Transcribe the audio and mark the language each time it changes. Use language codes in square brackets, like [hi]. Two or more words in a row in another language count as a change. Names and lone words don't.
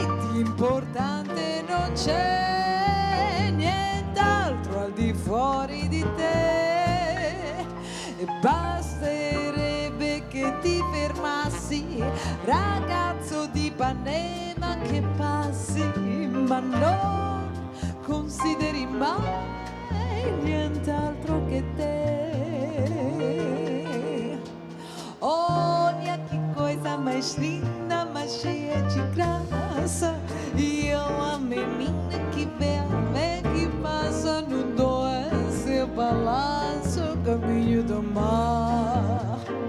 [it] di importante non c'è nient'altro al di fuori di te, e basterebbe che ti fermassi, ragazzo di Ipanema che passi, ma non consideri mai nient'altro che te. [pt] Olha que coisa mais linda, mais cheia de graça, e é uma menina que vê a fé que passa no doce balanço, caminho do mar.